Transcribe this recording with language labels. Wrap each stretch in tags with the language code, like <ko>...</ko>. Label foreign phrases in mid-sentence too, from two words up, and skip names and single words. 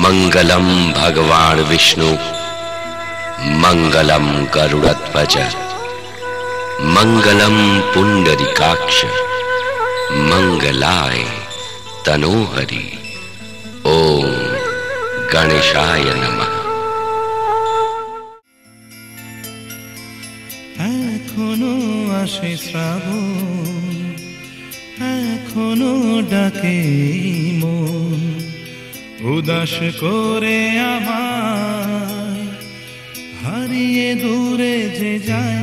<sa>मंगलम भगवान विष्णु मंगलम गरुड़ध्वज मंगलम पुंडरीकाक्ष मंगलाय तनोहरि। ओम गणेशाय नमः।</sa> <bn>এখনো আসে শ্রাবণ, এখনো ডাকে মন, উদাস করে আমায় হারিয়ে দূরে যে যায়।</bn>